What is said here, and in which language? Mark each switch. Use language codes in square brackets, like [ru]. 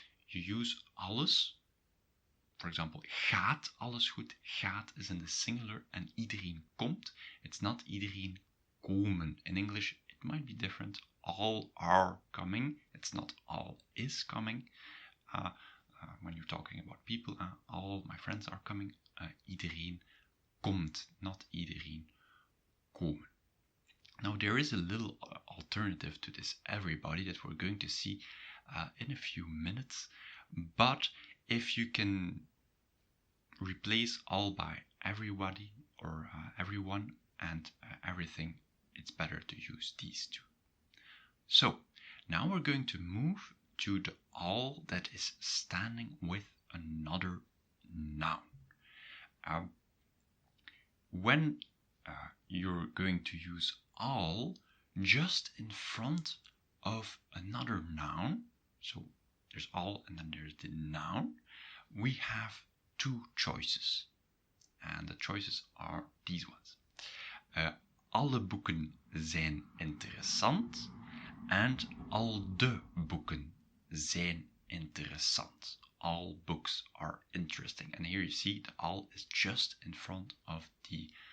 [en] You use alles. For example, [nl] gaat alles goed? [en] Gaat is in the singular and [nl] iedereen komt. [en] It's not [nl] iedereen komen. [en] In English, it might be different. All are coming. It's not all is coming. When you're talking about people, all my friends are coming. [nl] Iedereen komt, not iedereen komen. [en] Now there is a little alternative to this everybody that we're going to see in a few minutes. But if you can replace all by everybody or everyone and everything, it's better to use these two. So now we're going to move to the all that is standing with another noun. When you're going to use all just in front of another noun, so there's all and then there's the noun, we have two choices. And the choices are these ones. [nl] Alle boeken zijn interessant and al de boeken zijn interessant. [en] All books are interesting. And here you see the all is just in front of the